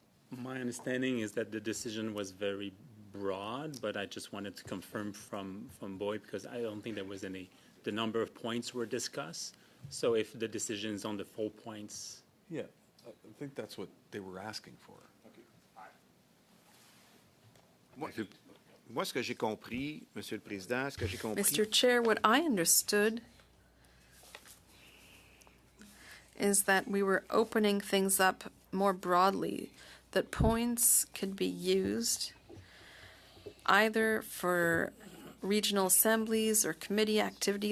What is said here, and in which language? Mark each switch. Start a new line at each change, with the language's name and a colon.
English: My understanding is that the decision was very broad, but I just wanted to confirm from Boyd, because I don't think there was any, the number of points were discussed. So if the decision is on the 4 points. Yeah, I think that's what they were asking for.
French: Moi, ce que j'ai compris, Monsieur le Président, ce que j'ai compris...
English: Mr. Chair, what I understood is that we were opening things up more broadly, that points could be used either for regional assemblies or committee activity.